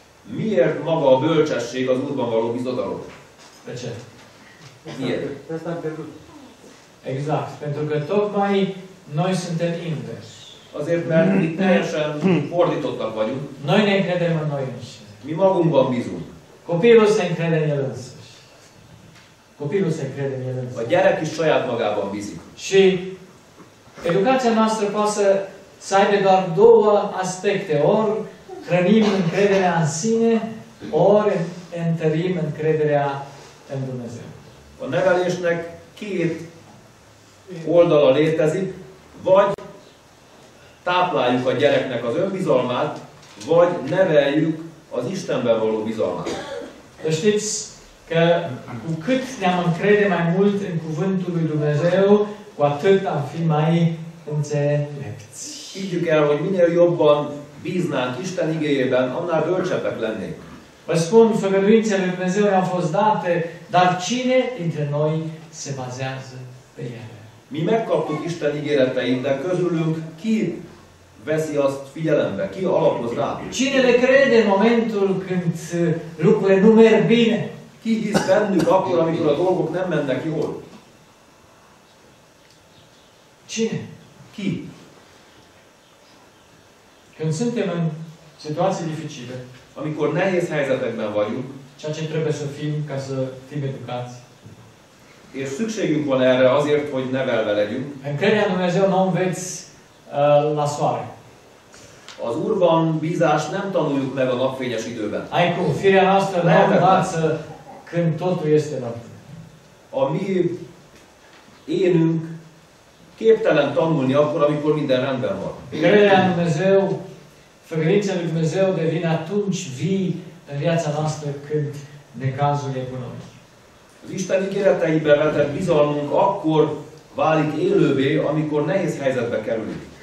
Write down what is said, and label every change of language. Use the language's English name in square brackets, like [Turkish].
[Hungarian] Miért maga a bölcsesség az Úrban való bizodalom? [Romanian] De ce? Miért? Asta am pierdut. Exact. Pentru că tocmai noi suntem invers. [Hungarian] Azért, mert mi teljesen fordítottak vagyunk. [Romanian] Noi ne încredem în noi înșine. [Hungarian] Mi magunkban bízunk. [Romanian] Copilul se încrede în el însuși. Copilul se încrede în el [Hungarian] A [Romanian] însuși. [Hungarian] gyerek is saját magában bízik. [Romanian] Și educația noastră poate să aibă doar două aspecte. Ori hrănim încrederea în sine, ori întărim încrederea în Dumnezeu. [Hungarian] A nevelésnek két oldala létezik, vagy tápláljuk a gyereknek az önbizalmát, vagy neveljük az Istenben való bizalmát. [Romanian] Să știți că cu cât ne-am încrede mai mult în Cuvântul lui Dumnezeu, cu atât am fi mai înțelepți. [Hungarian] Higgyük el, hogy minél jobban bíznánk Isten igéjében, annál bölcsebbek lennénk. [Romanian] Vă spun, făgăduințele lui Dumnezeu ne-au fost date, dar cine dintre noi se bazează pe ele? [Hungarian] Mi megkaptuk Isten ígéreteit, de közülünk ki veszi azt figyelembe, ki alapoz rá? [Romanian] Cine le crede în momentul când lucrurile nu merg bine? [Hungarian] Ki hisz bennük akkor, amikor a dolgok nem mennek jól? [Romanian] Cine? [Hungarian] Ki? [Romanian] Când suntem în situații dificile, [Hungarian] Amikor nehéz helyzetekben vagyunk, [Romanian] ceea ce trebuie să fim ca să fim educați. [Hungarian] és szükségünk van erre azért, hogy nevelve legyünk, [Romanian] Încrederea în Dumnezeu nu o înveți la soare. [Hungarian] az Úrban bízást nem tanuljuk meg a napfényes időben. [Romanian] Ai cum, firea noastră nu învață când totul este noapte. [Hungarian] A mi énünk képtelen tanulni akkor, amikor minden rendben van. [Romanian] Încrederea în Dumnezeu, făgăduințele lui Dumnezeu devin atunci vii în viața noastră când necazul e cu noi. [Hungarian] Az Isten ígéreteiben vetett bizalmunk akkor válik élővé, amikor nehéz helyzetbe kerülünk.